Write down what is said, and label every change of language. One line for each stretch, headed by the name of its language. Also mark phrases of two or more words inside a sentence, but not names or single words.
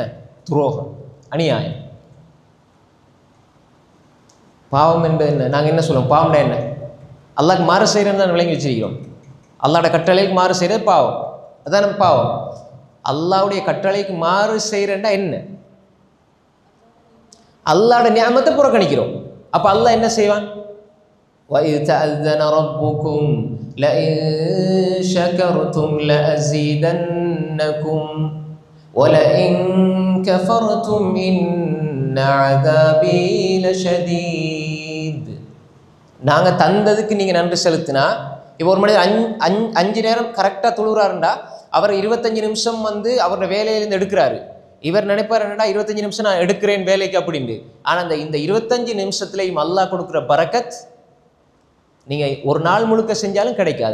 Tamil: துரோகம், அநியாயம். பாவம் என்பது என்ன? நாங்கள் என்ன சொல்லுவோம்? பாவம்னா என்ன? அல்லாஹ்க்கு மாறு செய்கிறேன்னு தான் விளங்கி வச்சிருக்கிறோம். அல்லாஹ்வோட கட்டளைக்கு மாறு செய்கிறது பாவம், அதான் நம்ம பாவம். அல்லாஹ்வுடைய கட்டளைக்கு மாறு செய்கிறேன்டா என்ன? அல்லாஹ்வோட நிஅமத்தை புறக்கணிக்கிறோம். அப்போ அல்லாஹ் என்ன செய்வான்?
Arabic: وَإِذْ تَأَذَّنَ رَبُّكُمْ لَئِن شَكَرْتُمْ لَأَزِيدَنَّكُمْ وَلَئِن كَفَرْتُمْ إِنَّ عَذَابِي لَشَدِيدٌ.
Tamil: நாங்கள் தந்ததுக்கு நீங்கள் நன்றி செலுத்தினா, இப்போ ஒரு மனிதர் 5 நேரம் கரெக்டாக தொழுகிறாருண்டா அவர் 25 நிமிஷம் அவரோட வேலையிலேருந்து எடுக்கிறாரு. இவர் நினைப்பார் என்னடா 25 நிமிஷம் நான் எடுக்கிறேன் வேலைக்கு அப்படின்ட்டு. ஆனால் இந்த 25 நிமிஷத்துலையும் அல்லாஹ் கொடுக்குற பரக்கத் நீங்கள் ஒரு நாள் முழுக்க செஞ்சாலும் கிடைக்காது.